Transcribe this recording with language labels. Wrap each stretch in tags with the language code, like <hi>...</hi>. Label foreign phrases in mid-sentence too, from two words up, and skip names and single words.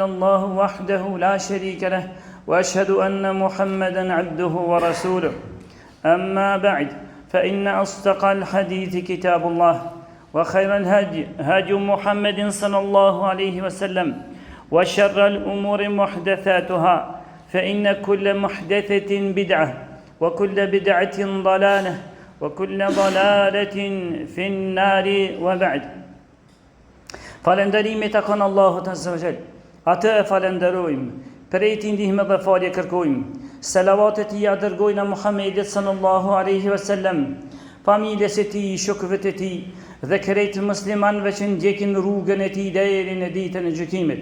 <ar>الله وحده لا شريك له وأشهد أن محمدا عبده ورسوله أما بعد فإن أصدق الحديث كتاب الله وخير الهدي هدي محمد صلى الله عليه وسلم وشر الأمور محدثاتها فإن كل محدثة بدعة وكل بدعة ضلالة وكل ضلالة في النار وبعد.</ar> <sq>Falënderimi të kanë Allahut</sq> <ar>عز وجل.</ar> <sq>Atë e falenderojmë, prej tij ndihmë dhe falje kërkojmë. Selavatet i dërgojnë Muhammedit</sq> <ar>صلى الله عليه وسلم,</ar> <sq>familjes e tij, shokëve të tij dhe krejt muslimanëve që ndjekin rrugën e tij deri në ditën e gjykimit.</sq>